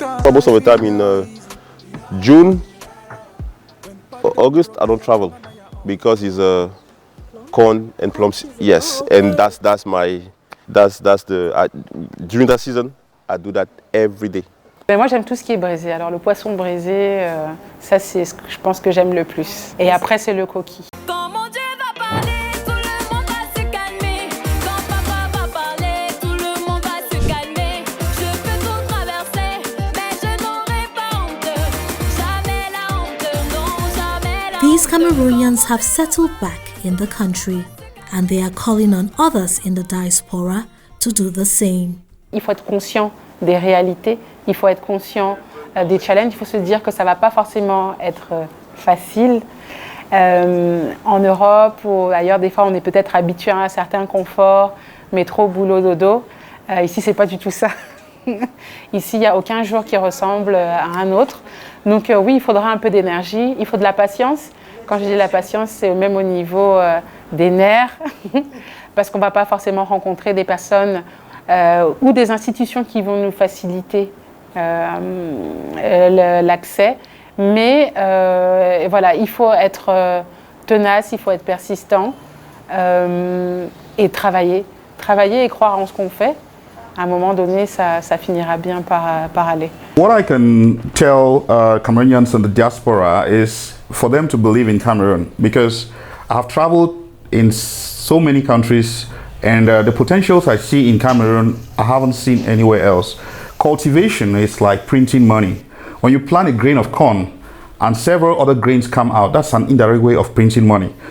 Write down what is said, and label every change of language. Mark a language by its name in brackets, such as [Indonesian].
[English] Most of the time in June, August, I don't travel because it's corn and plums. Yes, and that's during that season, I do that every day. [French] Ben moi j'aime tout ce qui est braisé. Alors le poisson braisé, ça c'est ce que je pense que j'aime le plus. Et après c'est le coquille. Quand mon Dieu va parler, tout le monde va se calmer. Quand papa va parler, tout le monde va se calmer. Je peux tout traverser, mais je n'aurai pas honte. Jamais la honte, non, jamais la honte. [English] These Cameroonians have settled back in the country, and they are calling on others in the diaspora to do the same. [French] Il faut être conscient des réalités, il faut être conscient des challenges, il faut se dire que ça ne va pas forcément être facile. En Europe ou ailleurs, des fois, on est peut-être habitué à un certain confort, métro, boulot, dodo. Ici, ce n'est pas du tout ça. Ici, il n'y a aucun jour qui ressemble à un autre. Donc oui, il faudra un peu d'énergie, il faut de la patience. Quand je dis la patience, c'est même au niveau des nerfs, parce qu'on ne va pas forcément rencontrer des personnes ou des institutions qui vont nous faciliter l'accès. Mais voilà, il faut être tenace, il faut être persistant et travailler et croire en ce qu'on fait. À un moment donné, ça finira bien par aller. [English] What I can tell Cameroonians in the diaspora is for them to believe in Cameroon, because I've traveled in so many countries, and the potentials I see in Cameroon I haven't seen anywhere else. Cultivation is like printing money. When you plant a grain of corn and several other grains come out, that's an indirect way of printing money.